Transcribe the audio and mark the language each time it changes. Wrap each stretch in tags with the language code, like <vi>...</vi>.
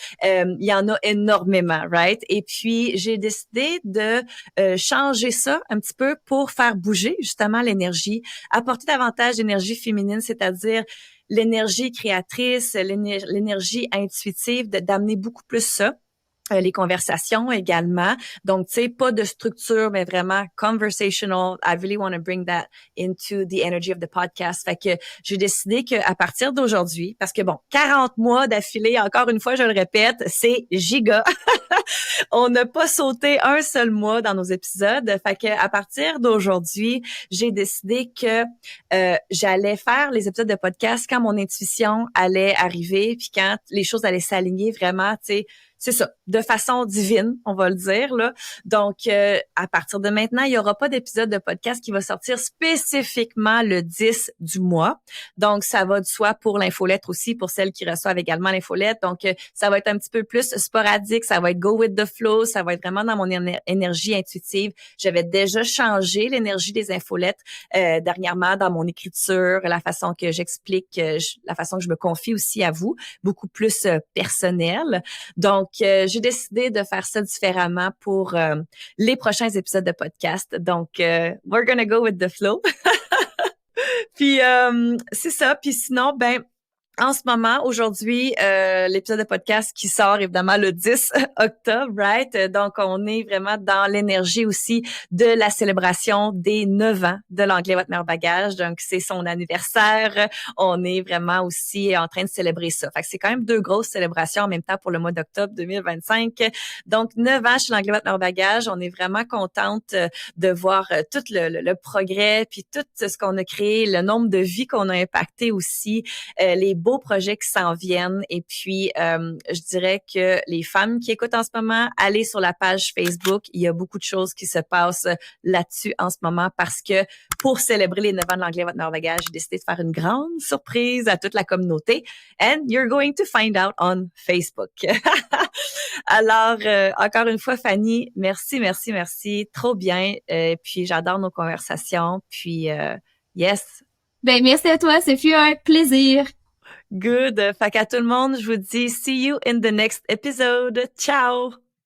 <fr>Il y en a énormément, right? Et puis, j'ai décidé de changer ça un petit peu pour faire bouger justement l'énergie, apporter davantage d'énergie féminine, c'est-à-dire l'énergie créatrice, l'énergie intuitive, d'amener beaucoup plus ça. Les conversations également. Donc, tu sais, pas de structure, mais vraiment conversational.</fr> <en>I really want to bring that into the energy of the podcast.</en> <fr>Fait que j'ai décidé qu'à partir d'aujourd'hui, parce que bon, 40 mois d'affilée, encore une fois, je le répète, c'est giga. On n'a pas sauté un seul mois dans nos épisodes. Fait que à partir d'aujourd'hui, j'ai décidé que j'allais faire les épisodes de podcast quand mon intuition allait arriver, puis quand les choses allaient s'aligner vraiment, tu sais, c'est ça, de façon divine, on va le dire là. Donc, à partir de maintenant, il y aura pas d'épisode de podcast qui va sortir spécifiquement le 10 du mois. Donc, ça va de soi pour l'infolettre aussi, pour celles qui reçoivent également l'infolettre. Donc, ça va être un petit peu plus sporadique, ça va être</fr> <en>go with the flow,</en> <fr>ça va être vraiment dans mon énergie intuitive. J'avais déjà changé l'énergie des infolettes dernièrement dans mon écriture, la façon que j'explique, la façon que je me confie aussi à vous, beaucoup plus personnelle. Donc, j'ai décidé de faire ça différemment pour les prochains épisodes de podcast.</fr> <en>Donc, we're gonna go with the flow.</en> <fr>Puis, c'est ça. Puis sinon, ben, en ce moment, aujourd'hui, l'épisode de podcast qui sort évidemment le 10 octobre, right? Donc, on est vraiment dans l'énergie aussi de la célébration des 9 ans de l'anglais votre meilleur bagage. Donc, c'est son anniversaire. On est vraiment aussi en train de célébrer ça. Fait que c'est quand même deux grosses célébrations en même temps pour le mois d'octobre 2025. Donc, 9 ans chez l'anglais votre meilleur bagage. On est vraiment contente de voir tout le progrès, puis tout ce qu'on a créé, le nombre de vies qu'on a impacté aussi, les beaux projets qui s'en viennent. Et puis, je dirais que les femmes qui écoutent en ce moment, allez sur la page Facebook. Il y a beaucoup de choses qui se passent là-dessus en ce moment parce que pour célébrer les 9 ans de l'anglais votre meilleur bagage, j'ai décidé de faire une grande surprise à toute la communauté.</fr> <en>And you're going to find out on Facebook.</en> <fr>Alors, encore une fois, Fanny, merci, merci, merci. Trop bien. Puis, j'adore nos conversations. Puis, yes. Ben, merci à toi. Ce fut un plaisir. Good. Fait qu'à tout le monde, je vous dis</fr> <en>see you in the next episode.</en> <fr>Ciao!</fr>